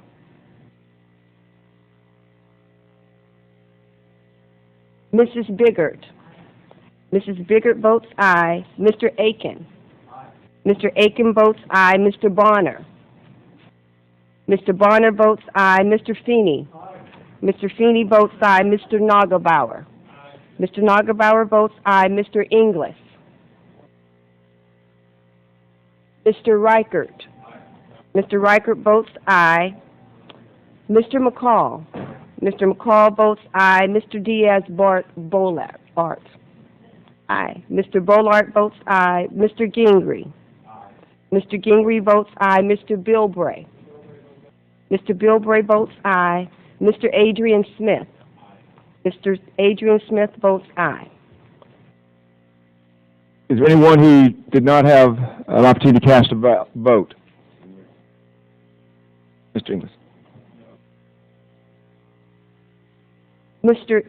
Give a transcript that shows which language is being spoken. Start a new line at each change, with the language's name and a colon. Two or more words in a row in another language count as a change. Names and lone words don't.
English: Mrs. Biggert. Mrs. Biggert votes aye. Mr. Aiken. Mr. Aiken votes aye. Mr. Bonner. Mr. Bonner votes aye. Mr. Feeney. Mr. Feeney votes aye. Mr. Nagelbauer. Mr. Nagelbauer votes aye. Mr. Inglis. Mr. Reichert. Mr. Reichert votes aye. Mr. McCall. Mr. McCall votes aye. Mr. Diaz-Bolart. Aye. Mr. Bolart votes aye. Mr. Gingrey. Mr. Gingrey votes aye. Mr. Bilbray. Mr. Bilbray votes aye. Mr. Adrian Smith. Mr. Adrian Smith votes aye. Is there anyone who did not have an opportunity to cast a vote? Mr. Inglis. Mr.